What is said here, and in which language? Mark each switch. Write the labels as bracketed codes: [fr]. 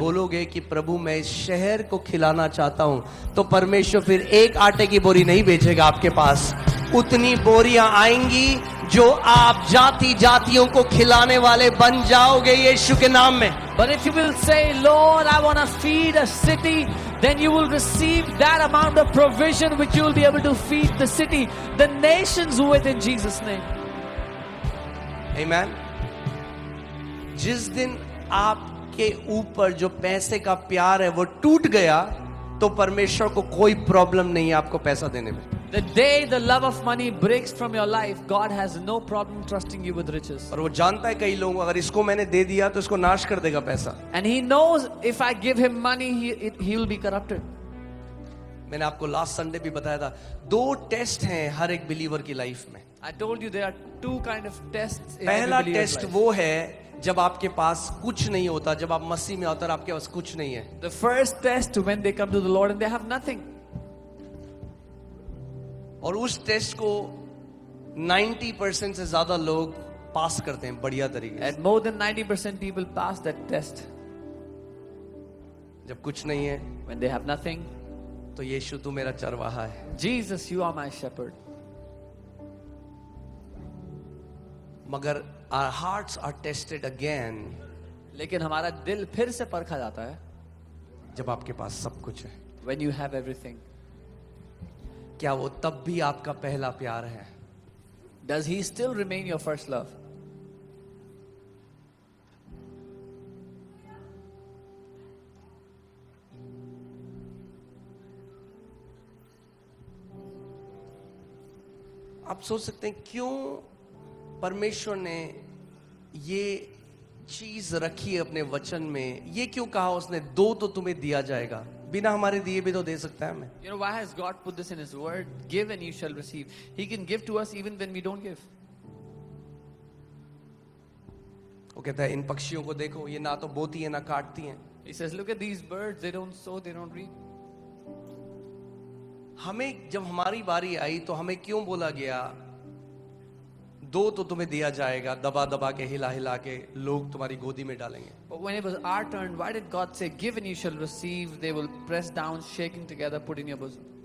[hi] बोलोगे कि प्रभु मैं इस शहर को खिलाना चाहता हूं, तो परमेश्वर फिर एक आटे की बोरी नहीं भेजेगा आपके पास. उतनी बोरियां आएंगी जो आप जाति जातियों को खिलाने वाले बन जाओगे यीशु के नाम में. [en] But if you will say, Lord, I want to feed a city, then you will receive that amount of provision which you will be able to feed the city, the nations with, in Jesus' name. [hi] आमेन. जिस दिन आपके ऊपर जो पैसे का प्यार है वो टूट गया, तो परमेश्वर को कोई प्रॉब्लम नहीं है आपको पैसा देने में. [en] The day the love of money breaks from your life, God has no problem trusting you with riches. [hi] और वो जानता है कई लोग अगर इसको मैंने दे दिया तो इसको नाश कर देगा पैसा. [en] And He knows if I give him money, he will be corrupted. [hi] मैंने आपको लास्ट संडे भी बताया था, 2 टेस्ट हैं हर एक बिलीवर की लाइफ में. [en] I told you there are 2 kind of tests in [hi] पहला [en] every believer's [hi] टेस्ट [en] life. [hi] वो है जब आपके पास कुछ नहीं होता, जब आप मसीह में होते और आपके पास कुछ नहीं है. [en] The first test when they come to the Lord and they have nothing. [hi] और उस टेस्ट को 90% से ज्यादा लोग पास करते हैं बढ़िया तरीके से. [en] And more than 90% people pass that test. [hi] जब कुछ नहीं है [en] When they have nothing, [hi] तो यीशु तू मेरा चरवाहा है. [en] Jesus, you are my shepherd. [hi] मगर [en] our hearts are tested again [hi] लेकिन हमारा दिल फिर से परखा जाता है जब आपके पास सब कुछ है. [en] when you have everything. [hi] क्या वो तब भी आपका पहला प्यार है? [en] Does he still remain your first love? [hi] आप सोच सकते हैं क्यों परमेश्वर ने ये चीज रखी है अपने वचन में. ये क्यों कहा उसने 2 तो तुम्हें दिया जाएगा, बिना हमारे दिए भी तो दे सकता है हमें. [en] You know, why has God put this in his word? Give and you shall receive. He can give to us even when we don't give. [hi] वो कहता है इन पक्षियों को देखो, ये ना तो बोती है ना काटती हैं. [en] He says, look at these birds, they don't sow, they don't reap. [hi] हमें जब हमारी बारी आई तो हमें क्यों बोला गया 2 तो तुम्हें दिया जाएगा, दबा दबा के हिला हिला के लोग तुम्हारी गोदी में डालेंगे. [en] But when it was our turn, why did God say, give and you shall receive? They will press down, shaking together, put in your bosom.